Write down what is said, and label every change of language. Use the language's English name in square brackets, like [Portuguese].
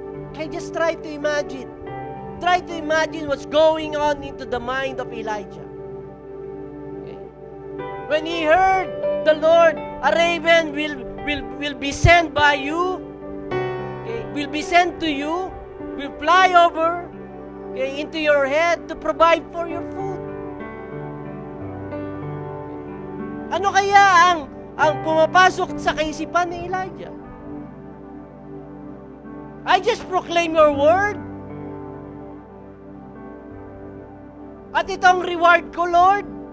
[English] Okay, just try to imagine. Try to imagine what's going on into the mind of Elijah. Okay? When he heard the Lord, a raven will be sent by you, okay, will be sent to you, will fly over, okay, into your head to provide for your food. [Filipino] Ano kaya ang pumapasok sa kaisipan ni Elijah? [English] I just proclaim your word. [Filipino] At ito ang reward ko, Lord.